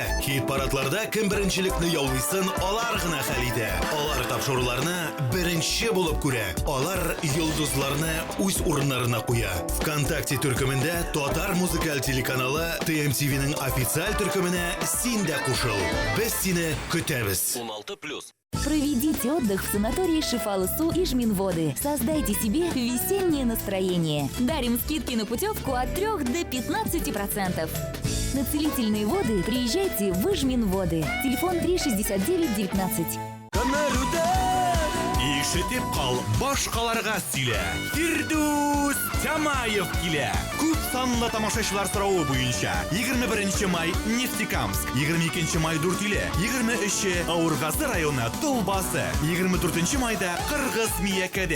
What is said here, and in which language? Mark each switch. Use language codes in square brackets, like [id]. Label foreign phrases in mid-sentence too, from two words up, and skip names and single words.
[tt] Хит-парадларда кем беренчелекне яулыйсын, алар гына хәл итә. Алар тапшыруларны беренче булып күрә. Алар йолдызларны үз урыннарына куя. ВКонтакте төркемендә Татар музыкаль телеканалы TMTV-ның официаль төркеменә син дә кушыл. Без сине көтәбез. 16+. [ru] Проведите отдых в санатории Шифалы-Су и Жминводы. Создайте себе весеннее настроение. Дарим скидки на путевку от 3 до 15%. На целительные воды приезжайте в Жминводы. Телефон 36919. [tt] Ишетеп кал, башкаларга сөйлә. Фирдус Тамаев килә. Күп санлы тамашачылар сорауы буенча 21 май Нефтекамск, 22 май Дүртөйле, 23 Авыргазы районы Тулбасы, 24 майда Кыргыз Миякәдә.